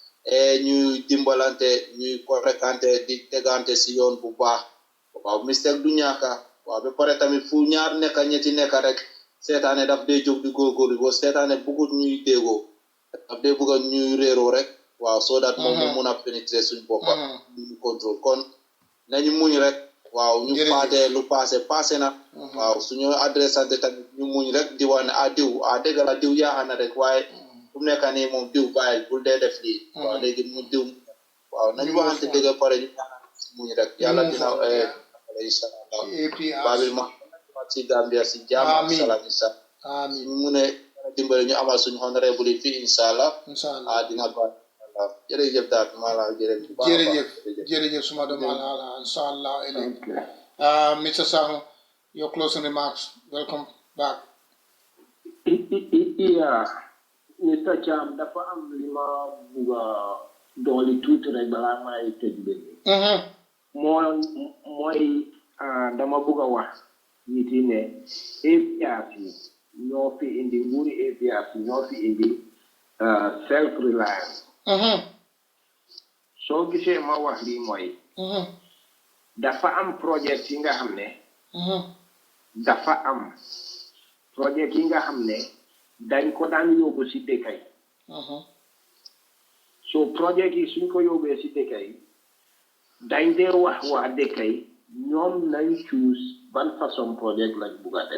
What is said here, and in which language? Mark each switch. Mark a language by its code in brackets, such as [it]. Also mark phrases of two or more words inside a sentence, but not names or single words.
[wo] ñuy dimbalante ñuy correcante di tegante si yoon bu baax waaw mistake du ñaaka waaw ba pare tamit fu ñaar nekka ñetti nekka rek seetaane daf dee jóg di góorgóorlu boo seetaane bëggut ñuy déggoo daf dee bëgg ñuy réeroo rek waaw [en] so that [wo] moom mu mun a pénétrer suñ boppa ñu contrôle kon nañu muñ rek waaw ñu faate lu passé na waaw suñu adressante tamit ñu muñ rek di wax ne diw dégg la diw yaaxa na rek waaye fu mu nekk nii moom diw bàyyil bul dee def lii waaw léegi mu diw waaw nañu waxante dëgg pare ñu muñ rek yàlla dina inshallah babil ma ci Gambia si jàmm ak salaam inshallah ñu mu ne dimbale ñu amal suñu honorable fi inshallah dina ba jërëjëf daal mala jërëjëf suma doom ala inshallah Mr. [en] Saho your closing remarks welcome back yeah Mr. [wo] Cham dafa am li ma bëgg a dooli tuuti rek balaa may tëj bi mooy dama bëgg a wax nit yi ne APRC ñoo fi indi nguuri APRC ñoo fi indi [en] self reliance [wo] soo gisee ma wax lii mooy dafa am projet yi nga xam ne dañ ko daan yóbbu si dëkk yi so projet yi suñ ko yóbbee si dëkk yi dañ dee wax waa dëkk yi ñoom nañ choose ban façon projet lañ bugg a def